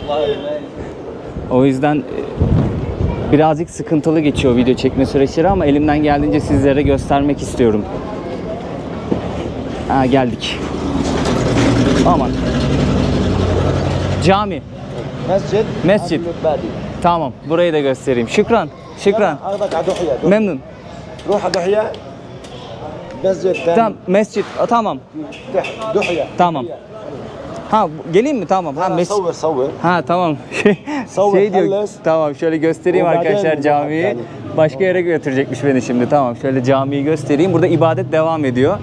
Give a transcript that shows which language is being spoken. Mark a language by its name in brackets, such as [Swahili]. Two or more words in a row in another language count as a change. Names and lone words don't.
[Turkish] O yüzden birazcık sıkıntılı geçiyor video çekme süreçleri ama elimden geldiğince sizlere göstermek istiyorum. Ha, geldik. Aman. Cami. مسجد Mescid. البادي Tamam. Burayı da göstereyim. Şükran. Şükran. [Arabic] اخذك على دحيه [Turkish] Memnun. [Arabic] روح على دحيه مسجد ثاني [Turkish] Tamam. Mescid. Tamam. دحيه Tamam. Ha geleyim mi? Tamam. Ha mescid. [Arabic] صور صور [Turkish] Ha tamam. Savur, Şey diyor. halles. Tamam şöyle göstereyim O arkadaşlar maden camiyi. yani. Başka yere götürecekmiş beni şimdi. Tamam şöyle camiyi göstereyim. Burada ibadet devam ediyor.